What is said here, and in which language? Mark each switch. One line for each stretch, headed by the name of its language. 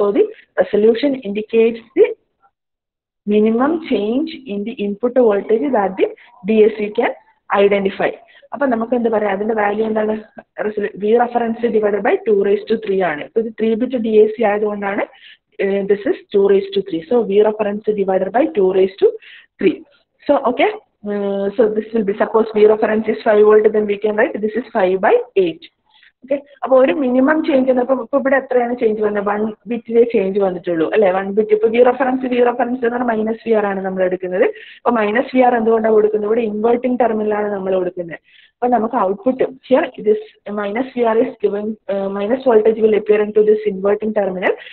English: So the resolution indicates the minimum change in the input voltage that the DAC can identify.
Malayalam: അപ്പൊ നമുക്ക് എന്താ പറയാ, അതിന്റെ value എന്താണ്? V reference divided by 2
English: raised to 3
Malayalam: ആണ്. ഇപ്പൊ ഇത് 3 ബിറ്റ് DAC ആയതുകൊണ്ടാണ്
English: this is 2 raised to 3. So V reference divided by 2 raised to 3. So okay, so this will be, suppose V reference is 5 volt, then we can write this is 5 by 8.
Malayalam: Okay, അപ്പോൾ ഒരു minimum change വന്നപ്പോൾ ഇപ്പോൾ ഇവിടെ എത്രയാണ് change വന്നത്? 1 ബിറ്റിലെ change വന്നിട്ടുള്ളൂ അല്ലേ? 1 bit. ഇപ്പോൾ വി റെഫറൻസ് എന്ന് പറഞ്ഞാൽ മൈനസ് വി ആർ ആണ് നമ്മൾ എടുക്കുന്നത്. അപ്പോൾ മൈനസ് വി ആർ എന്തുകൊണ്ടാണ് കൊടുക്കുന്നത്? ഇവിടെ ഇൻവേർട്ടിംഗ് ടെർമിനലാണ് നമ്മൾ കൊടുക്കുന്നത്. അപ്പോൾ നമുക്ക്
English: Output here this minus V R is given, minus voltage will appear in to this inverting terminal.